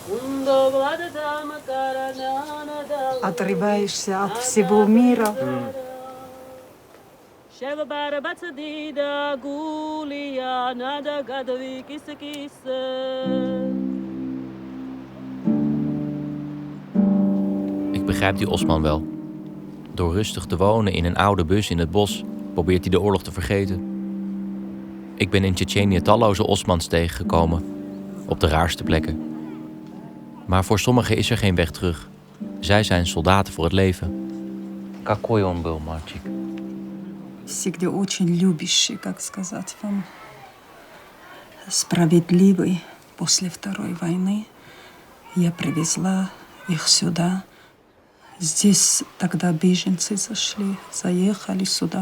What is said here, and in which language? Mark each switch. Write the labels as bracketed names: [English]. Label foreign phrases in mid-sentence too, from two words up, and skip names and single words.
[Russian] Отрываешься от всего мира. [Dutch] Ik begrijp die Osman wel. Door rustig te wonen in een oude bus in het bos probeert hij de oorlog te vergeten. Ik ben in Tsjetsjenië talloze Osmans tegengekomen, op de raarste plekken. Maar voor sommigen is er geen weg terug. Zij zijn soldaten voor het leven. [Russian] Какой он был мальчик? Всегда очень любящий, как сказать вам, справедливый. После Второй войны я привезла их сюда. Здесь тогда беженцы заехали сюда.